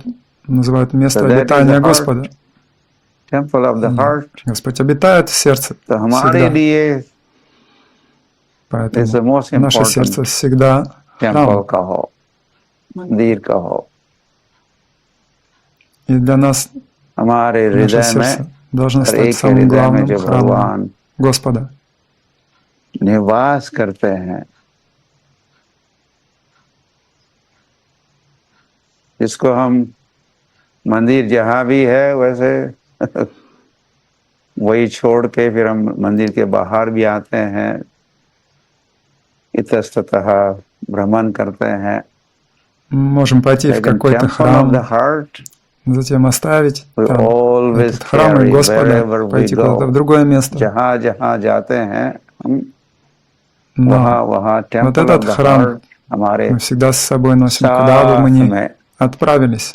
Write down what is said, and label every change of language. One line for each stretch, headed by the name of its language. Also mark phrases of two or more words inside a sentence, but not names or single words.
Russian: Называют место обитания Господа. Господь обитает в сердце всегда. Поэтому наше сердце всегда храм. И для нас наше сердце должно стать самым главным храмом Господа.
Hindi: निवास करते हैं, इसको हम मंदिर जहाँ भी है वैसे वही छोड़ के फिर हम मंदिर के बाहर भी आते हैं, इतस्ततः भ्रमण करते हैं.
Russian: Можем пойти в какой-то храм, затем оставить там этот храм Господа, пойти куда-то в другое место. Но вот этот храм мы всегда с собой носим, куда бы мы ни отправились.